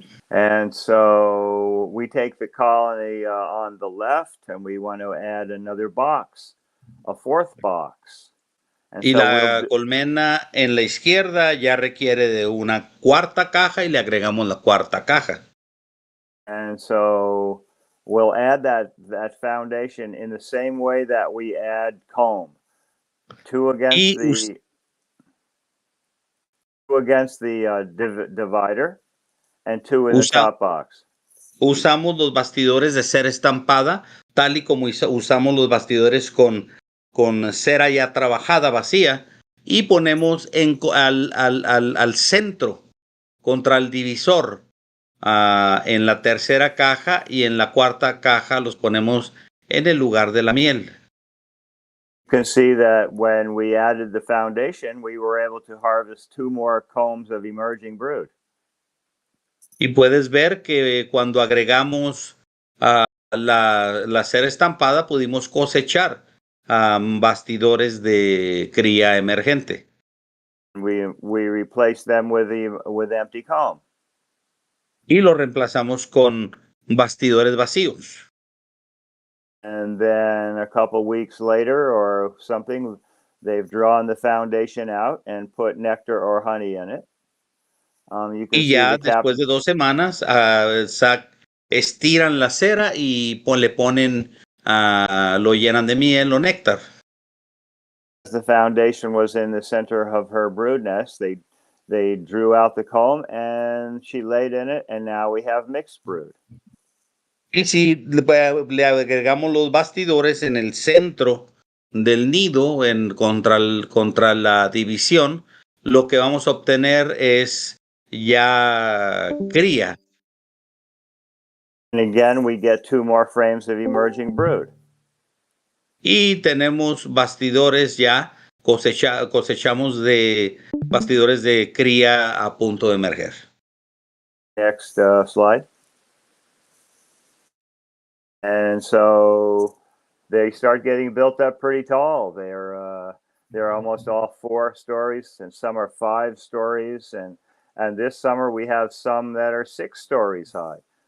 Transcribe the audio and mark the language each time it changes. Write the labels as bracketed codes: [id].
[en] And so we take the colony on the left and we want to add another box, a fourth box. And [es] Y [en] so [es] la colmena en la izquierda ya requiere de una cuarta caja y le agregamos la cuarta caja. [en] And so we'll add that foundation in the same way that we add comb. Two against the divider and two in the top box. [es] Usamos los bastidores de cera estampada, tal y como usamos los bastidores con cera ya trabajada, vacía, y ponemos al centro, contra el divisor, en la tercera caja, y en la cuarta caja los ponemos en el lugar de la miel. [en] You can see that when we added the foundation, we were able to harvest 2 more combs of emerging brood. [es] Y puedes ver que cuando agregamos la cera estampada, pudimos cosechar bastidores de cría emergente. [en] We replaced them with empty comb. [es] Y lo reemplazamos con bastidores vacíos. [en] And then a couple weeks later or something, they've drawn the foundation out and put nectar or honey in it. You can [es] Y [en] see [es] ya [en] the cap. [es] después de 2 semanas, estiran la cera y le ponen, lo llenan de miel o néctar. [en] The foundation was in the center of her brood nest. They drew out the comb and she laid in it, and now we have mixed brood. [es] Y si le agregamos los bastidores en el centro del nido, contra la división, lo que vamos a obtener es ya cría. [en] And again, we get 2 more frames of emerging brood. [es] Y tenemos bastidores ya, cosechamos de bastidores de cría a punto de emerger. [en] Next slide. And so they start getting built up pretty tall. They're almost all 4 stories, and some are 5 stories, and this summer we have some that are 6 stories high.